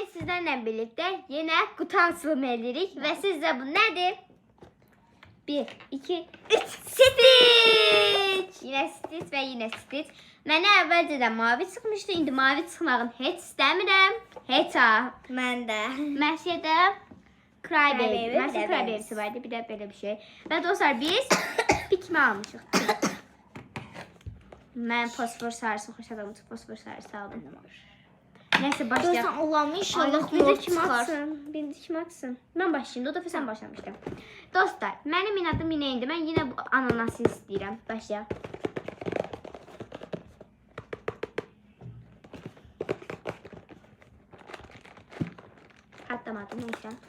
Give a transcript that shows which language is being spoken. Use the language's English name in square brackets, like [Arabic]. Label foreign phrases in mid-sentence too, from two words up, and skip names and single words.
[Turkish] sizlerle birlikte yine kutu açılımı edirik ve sizce bu nedir? 1, 2, 3 Stitch! Yine Stitch ve yine Stitch. [Azerbaijani] Mənə əvvəlcədən mavi çıxmışdı, indi mavi çıxmağını heç istəmirəm. Heç ha. Mən də. Məşədə Crybaby. Crybaby, Məşədə bir də Crybaby'si vardı, bir də belə bir şey. Və dostlar biz pikmi almışıq. Mən fosfor sarısı xoş adamım, fosfor sarısı aldım. [Turkish] Neyse başlayalım. Görsən Allah'ım inşallah Bir de mor kim [Azerbaijani] çıxar. [Turkish] atsın? Bir de kim atsın? Ben başlayayım. O da sen başlamıştın. Dostlar, benim inadım yine indi. Ben yine bu ananası istəyirəm. Başlayalım. Patlamadı neyse.